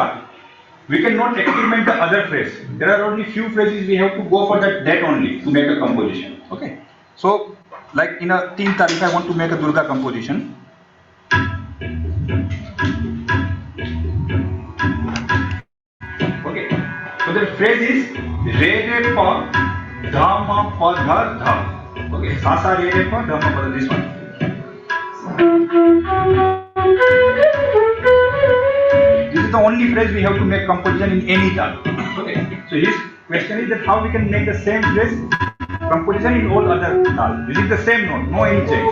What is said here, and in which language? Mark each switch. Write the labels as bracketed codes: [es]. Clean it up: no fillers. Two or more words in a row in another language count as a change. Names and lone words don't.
[en] We cannot experiment the other phrase. There are only few phrases we have to go for that only to make a composition. Okay. So like in a teen tar, if I want to make a Durga composition. Okay. So the phrase is re re pa dha ma pa dha dha. Okay. Sa sa re re pa dha ma pa dha. This one. This is the only phrase we have to make composition in any tal. Okay. So his question is that how we can make the same phrase composition in all other tal. This is the same note, no any change.